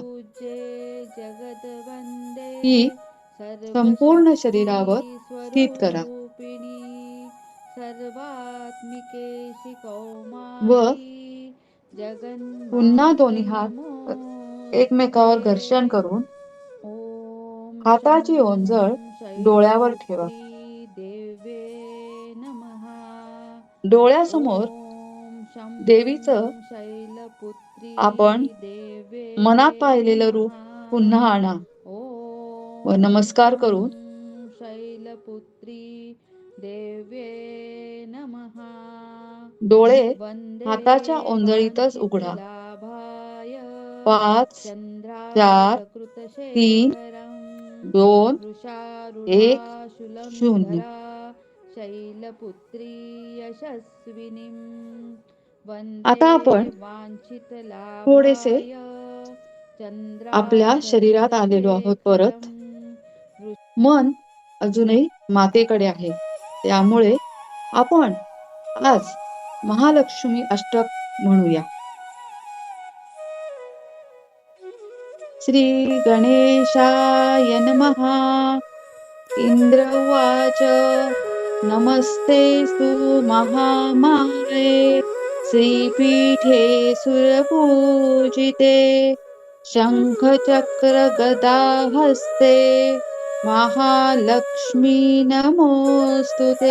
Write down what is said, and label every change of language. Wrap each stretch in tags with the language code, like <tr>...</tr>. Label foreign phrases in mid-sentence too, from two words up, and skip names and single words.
<sa>जगत्पूजे जगदवन्दे</sa> <mr>ही संपूर्ण सर्वशक्ती शरीरावर स्थित करा</mr> <sa>स्वरूपिणी सर्वात्मिकेशी</sa> <mr>व</mr> <sa>कौमारी</sa> <mr>पुन्हा</mr> <sa>जगन्मात</sa> <mr>दोन्ही हात</mr> <sa>नमोस्तुते।</sa> <mr>एकमेकावर घर्षण करून</mr> <sa>ॐ शं</sa> <mr>हाताची ओंजळ डोळ्यावर ठेवा.</mr> <sa>शैलपुत्री देव्ये नमः।</sa> <mr>डोळ्यासमोर</mr> <sa>ॐ शं</sa> <mr>देवीचं</mr> <sa>शैलपुत्री</sa> <mr>आपण मनात</mr> <sa>देव्ये</sa> <mr>पाहिलेलं रूप</mr> <sa>नमः।</sa> <mr>पुन्हा आणा व</mr> <sa>ॐ</sa> <mr>नमस्कार</mr> <sa>शं</sa> <mr>करून</mr> <sa>शैलपुत्री देव्ये नमः।</sa> <mr>डोळे</mr> <sa>वन्दे</sa> <mr>हाताच्या ओंजळीतच उघडा.</mr> <sa>वाञ्छितलाभाय</sa> <mr>5, 4, 3,</mr> <sa>चन्द्रार्धकृतशेखरं</sa> <mr>2,</mr> <sa>वृषारूढा</sa> <mr>1, 0.</mr> <sa>शूलधरा शैलपुत्री यशस्विनीं। वन्दे</sa> <mr>आता आपण थोडेसे</mr> <sa>वाञ्छितलाभाय</sa> <mr>आपल्या शरीरात आलेलो आहोत परत.</mr> <sa>चन्द्रार्धकृतशेखरं</sa> <mr>मन अजूनही मातेकडे आहे. त्यामुळे आपण आज महालक्ष्मी अष्टक म्हणूया.</mr> <sa>श्री गणेशाय नमः. इंद्र उवाच नमस्तेस्तु महामाये श्रीपीठे सुरपूजिते शङ्खचक्रगदाहस्ते महालक्ष्मी नमोऽस्तुते।</sa>